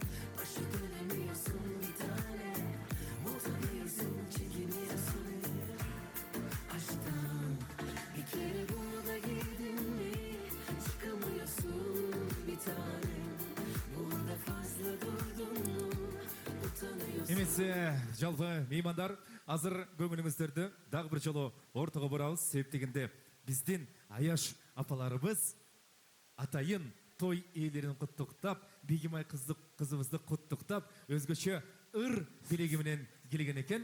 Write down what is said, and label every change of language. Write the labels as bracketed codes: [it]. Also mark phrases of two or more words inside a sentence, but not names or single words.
[tr] Başa dönemiyorsun bir tane. Utanıyorsun, çekiniyorsun aşktan. Bir kere buna da girdin mi çıkamıyorsun bir tane. Burada fazla durdun mu utanıyorsun. [ky] Эмесе жалпы меймандар, азыр көңүлүңүздөрдү дагы бир жолу ортого бурабыз. Себеп дегенде биздин Аяш апаларыбыз атайын той ээлерин куттуктап, Бегимай кызыбызды куттуктап, өзгөчө ыр белеги менен келген экен.